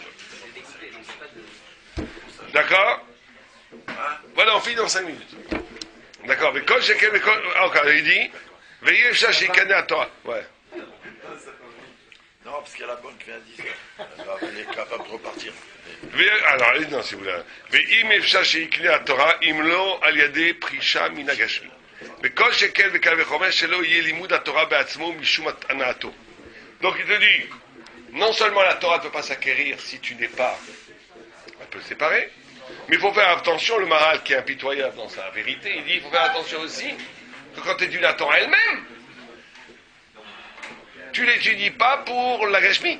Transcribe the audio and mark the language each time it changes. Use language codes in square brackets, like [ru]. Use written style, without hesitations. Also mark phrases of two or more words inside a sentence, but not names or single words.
[fr] C'est découpé, donc c'est pas de... D'accord. Voilà, on finit dans 5 minutes. D'accord, mais quand j'ai quelqu'un... Encore, il dit... Veillez, chercher à toi. Ouais. Non, parce qu'il y a la banque qui vient à 10 heures. Elle est capable de repartir. Alors, allez, non, si vous voulez. [he] ואם אפשר שיקנה התורה, אם לא על ידי פרישה מן הגשמי. וכל שכן וקל וחומר שלא יהיה לימוד התורה בעצמו משום הנאתו. [fr] Donc il te dit, non seulement la Torah ne peut pas s'acquérir si tu n'es pas un peu séparé, mais il faut faire attention, le Maharal qui est impitoyable dans sa vérité, il dit, il faut faire attention aussi, que quand tu étudies la Torah elle-même, tu ne l'étudies pas pour la Geshmi.